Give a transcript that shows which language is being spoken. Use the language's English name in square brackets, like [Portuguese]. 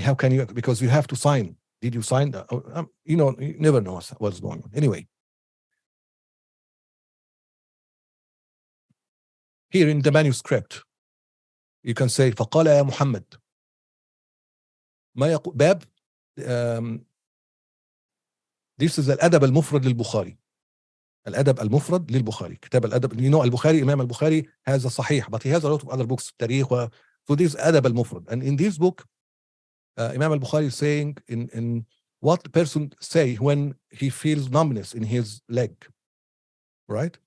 [English] How can you, because you have to sign. Did you sign? You never know what's going on. Anyway, here in the manuscript, you can say, [Arabic] فقال يا محمد ما يقول باب. [English] This is الأدب المفرد للبخاري. [Arabic] الأدب المفرد للبخاري. كتاب الأدب. [English] البخاري, Imam al-Bukhari has a Sahih, but he has a lot of other books, تاريخ. So this is أدب المفرد. And in this book, Imam al-Bukhari is saying in what the person say when he feels numbness in his leg, right?